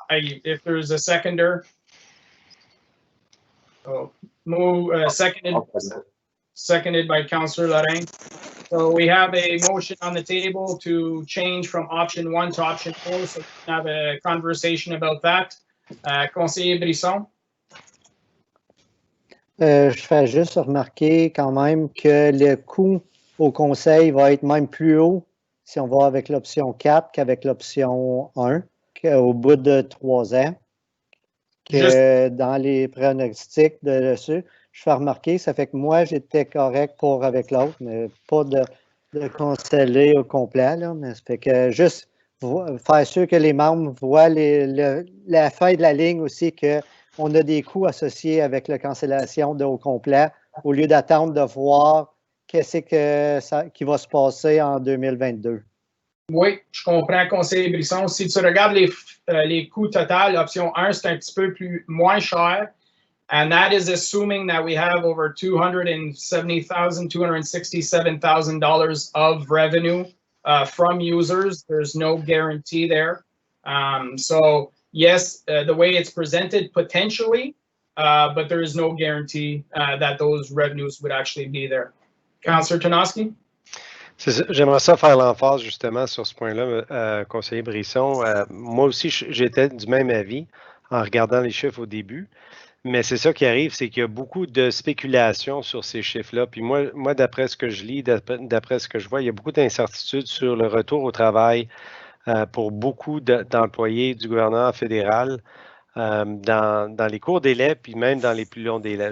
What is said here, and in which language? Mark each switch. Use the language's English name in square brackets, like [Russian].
[English] If there's a seconder, so move seconded by Councillor Lorraine. So we have a motion on the table to change from option 1 to option 4. So we can have a conversation about that. [French] Conseiller Brisson. Je fais juste remarquer quand même que le coût au conseil va être même plus haut si on va avec l'option 4 qu'avec l'option 1, au bout de 3 ans, que dans les pronostics dessus. Je fais remarquer, ça fait que moi, j'étais correct pour avec l'autre, mais pas de conseiller au complet, là, mais ça fait que juste faire sûr que les membres voient la fin de la ligne aussi, qu'on a des coûts associés avec la cancellation au complet, au lieu d'attendre de voir qu'est-ce qui va se passer en 2022. Oui, je comprends, conseiller Brisson. Si tu regardes les coûts totaux, option 1, c'est un petit peu moins cher. [English] And that is assuming that we have over $270,000, $267,000 of revenue from users. There's no guarantee there. So yes, the way it's presented, potentially, but there is no guarantee that those revenues would actually be there. Councillor Tarnowski? [French] J'aimerais ça faire l'emphase justement sur ce point-là, conseiller Brisson. Moi aussi, j'étais du même avis en regardant les chiffres au début. Mais c'est ça qui arrive, c'est qu'il y a beaucoup de spéculation sur ces chiffres-là. Puis moi, d'après ce que je lis, d'après ce que je vois, il y a beaucoup d'incertitudes sur le retour au travail pour beaucoup d'employés du gouvernement fédéral dans les courts délais, puis même dans les plus longs délais.